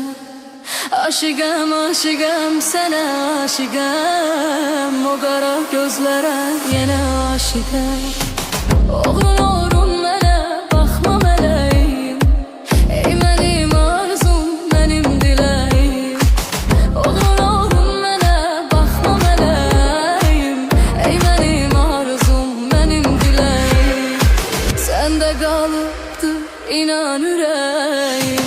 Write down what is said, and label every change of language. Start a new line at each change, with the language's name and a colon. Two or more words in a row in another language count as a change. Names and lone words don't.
Turkish: Aşıkım aşıkım sana aşıkım, o kara gözlere yine aşıkım.
Azerbaijani: Oğlum oğlum mənə baxma mələyim, ey mənim arzum, mənim diləyim. Oğlum oğlum mənə baxma mələyim, ey mənim arzum, mənim diləyim. Səndə qalıbdı inan ürəyim.